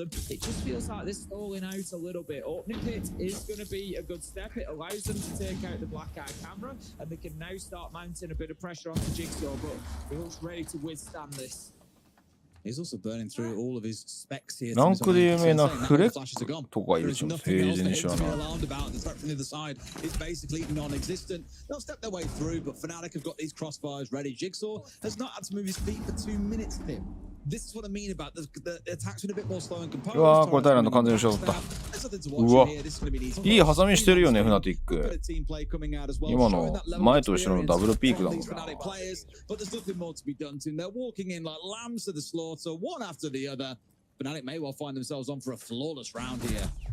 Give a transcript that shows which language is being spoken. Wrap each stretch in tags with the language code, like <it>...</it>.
<en>It just feels like they're stalling out a little bit. Opening pit is going to be a good step. It allows them to take out the black eye camera, and they can now start mounting a bit of pressure onto Jigsaw, but he looks ready to withstand this. He's also burning through all of his specs here.</en> <ja>ランクで有名なフレッとかいるしも平時に知らない。</ja> <en>The side is basically non-existent. They'll step their way through, but Fnatic have got these crossfires ready. Jigsaw has not had to move his feet for 2 minutes, Tim. This is what I mean about the attacks been a bit more slow and composed.</en> <ja>うわー、これタイランド完全に後ろ取った。うわ、いいハサミしてるよね、フナティック。今の前と後ろのダブルピークだもんな。</ja> <en>But there's nothing more to be done to. They're walking in like lambs to the slaughter, one after the other. Fnatic may well find themselves on for a flawless round here.</en>